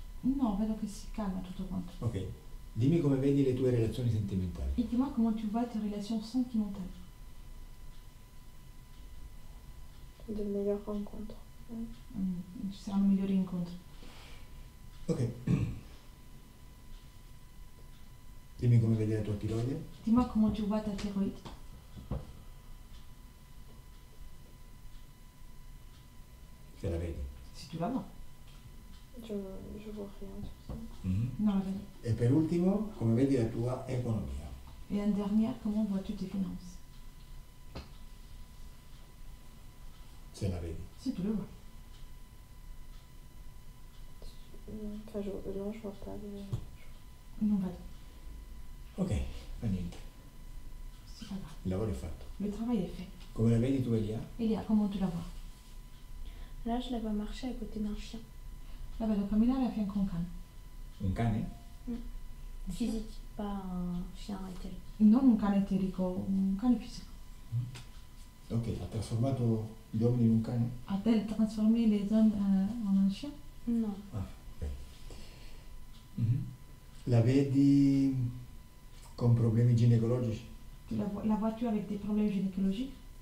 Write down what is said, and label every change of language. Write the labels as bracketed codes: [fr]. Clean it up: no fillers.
[it] No, vedo che si calma tutto quanto. Ok. Dimmi come vedi le tue relazioni sentimentali. [fr] Et dis-moi comment tu vois tes relations sentimentales. De meilleures rencontres. [it] Ci saranno migliori incontri. Ok. Dimmi come vedi la tua tiroide. [fr] Dis-moi comment tu vois ta thyroïde. [it] Se la vedi. [fr] Si tu la vois. Je vois rien sur ça. [it] Non, la vedo. E per ultimo, come vedi la tua economia. [fr] Et en dernière, comment vois-tu tes finances? [it] Se la vedi. [fr] Si tu le vois. Enfin, non, je vois pas. [it] Non vedo. Ok, fa niente. [fr] C'est pas grave. [it] Il lavoro è fatto. [fr] Le travail est fait. [it] Come la vedi tu, Elia? [fr] Elia, comment tu la vois? Là, je la vois marcher à côté d'un chien. [it] La vedo camminare a fianco a un cane. Un cane? [fr] Physique, pas un chien éthérique. [it] Non un cane eterico, un cane fisico. Ok, ha trasformato gli uomini in un cane? [fr] A-t-elle transformé les hommes en un chien? Non. Ah, ok. [it] La vedi con problemi ginecologici? [fr] La vois-tu avec des problèmes gynécologiques?